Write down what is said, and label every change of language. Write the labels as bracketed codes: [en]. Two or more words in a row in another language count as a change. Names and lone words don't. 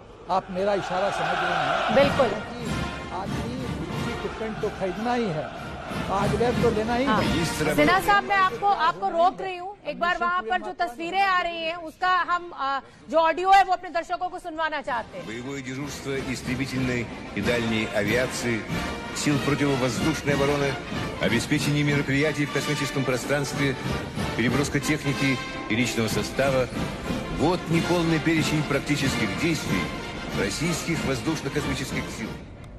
[hi] आप मेरा इशारा समझ रहे हैं? बिल्कुल। आदमी इक्विपमेंट तो खरीदना ही है, हार्डवेयर तो लेना ही है। सिन्हा साहब, मैं आपको रोक रही हूँ। एक बार वहाँ पर जो तस्वीरें आ रही हैं, उसका हम जो ऑडियो है वो अपने दर्शकों को सुनवाना चाहते हैं। [ru] Боевое дежурство истребительной и дальней авиации, сил противовоздушной обороны, обеспечение мероприятий в космическом пространстве, переброска техники и личного состава. Вот неполный перечень практических действий российских воздушно-космических сил.